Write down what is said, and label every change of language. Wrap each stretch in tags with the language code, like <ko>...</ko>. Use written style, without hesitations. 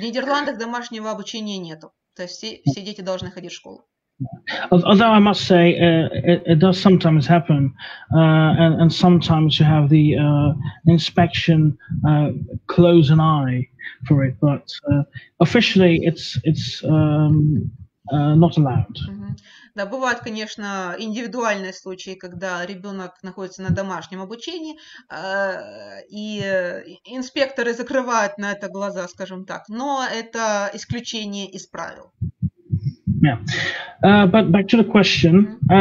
<ru>В Нидерландах домашнего обучения нету, то есть все дети должны ходить в школу.</ru> <en>Although I must say, it does sometimes happen, and sometimes you have the inspection close an eye for it, but officially it's not allowed.</en> <ru>Да, бывают, конечно, индивидуальные случаи, когда ребенок находится на домашнем обучении, и инспекторы закрывают на это глаза, скажем так, но это исключение из правил.</ru> <en>Yeah, but back to the question.</en>